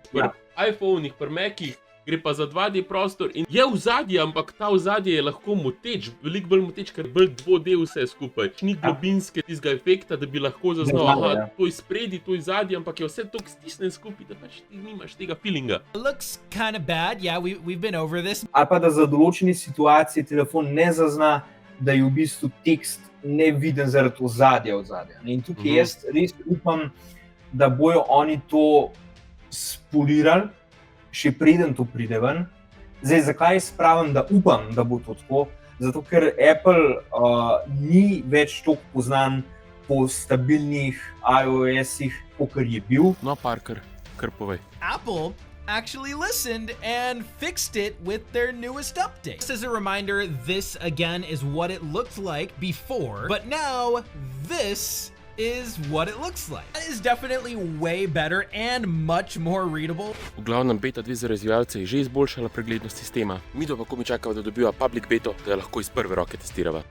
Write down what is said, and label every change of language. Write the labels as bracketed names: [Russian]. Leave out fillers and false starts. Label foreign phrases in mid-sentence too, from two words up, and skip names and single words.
[Slovenian] Pri iPhone-ih, pri Macih gre pa za 2D prostor in je vzadje, ampak ta vzadje je lahko moteč, veliko bolj moteč, ker je bolj 2D vse skupaj. Ni globinske tistega efekta, da bi lahko zaznal, aha, to je spredi, to je zadje, ampak je vse toliko stisnjen skupaj, da pač ti nimaš tega feelinga. [English] It looks kind of bad. Yeah, we've been over this. [Slovenian] Ali pa da za določene situacije telefon ne zazna, da je v bistvu tekst neviden zaradi ozadja. In tukaj jaz res upam, da bojo oni to spolirali, še preden to pride ven. Zdaj, zakaj jaz pravim, da upam, da bo to tako? Zato, ker Apple ni več toliko poznan po stabilnih iOS-ih, kakor je bil. No, Parker, kar povej. [English] Apple actually listened and fixed it with their newest update. Just as a reminder, this again is what it looked like before, but now this is what it looks like. That is definitely way better and much more readable. [Slovenian] V glavnem beta 2 za razvijalce je že izboljšala preglednost sistema. Mi pa komaj čakamo, da dobiva public beto, da jo lahko iz prve roke testirava.